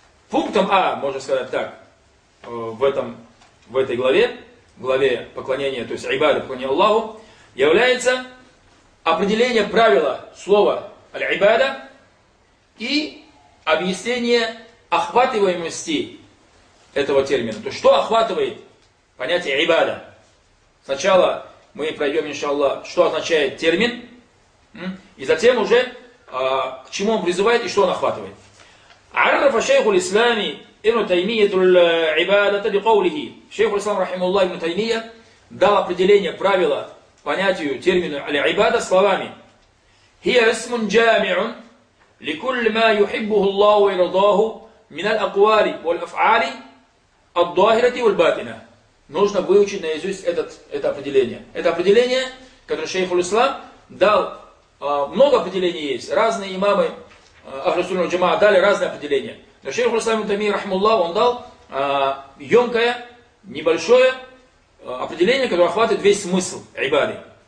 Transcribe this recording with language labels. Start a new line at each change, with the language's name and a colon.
Russian: Пунктом А, можно сказать так, в этой главе, главе поклонения, то есть ибада, поклонение Аллаху, является определение правила слова аль-ибада и объяснение охватываемости этого термина. То есть, что охватывает понятие ибада? Сначала мы пройдем, иншаллах, что означает термин, и затем уже, к чему он призывает и что он охватывает.
Arabic: عرف شيخ الإسلام ابن تيمية العبادة بقوله شيخ الإسلام رحمه الله ابن تيمية
Russian: дал определение правила понятию термину аль-ибада словами
Arabic: هي اسم جامع لكل ما يحبه الله ويرضاه من الأقوال والأفعال الظاهرة والباطنة.
Russian: Нужно выучить наизусть это определение. Это определение, которое шейх аль-Ислам дал. Много определений есть. Разные имамы Ахлюссунна валь-Джамаа дали разные определения. Но шейх аль-Ислам ибн Таймия рахмаллах, он дал емкое, небольшое определение, которое охватывает весь смысл ибады.